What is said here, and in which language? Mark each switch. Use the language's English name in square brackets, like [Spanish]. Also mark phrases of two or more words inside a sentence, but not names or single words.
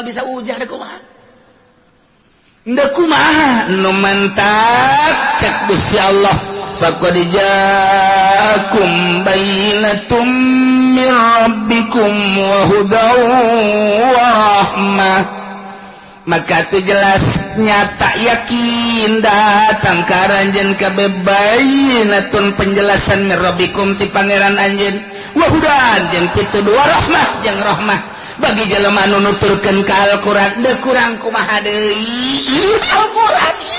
[Sundanese] bisa ujah deuk kumaha deuk kumaha nu mantap cek Gusti Allah [Arabic] فقد جاءكم بينة من ربكم وهدى ورحمة [Sundanese] maka tu jelas nyata yakin datang ka ranjeun kabeh bayyinatun penjelasan [Arabic] من ربكم [Sundanese] ti pangeran anjeun [Arabic] وهدى [Sundanese] jeung pituduh rahmah jeung rahmah bagi jelema nu nuturkeun ka Al-Qur'an deuk kurang kumaha deui Al-Qur'an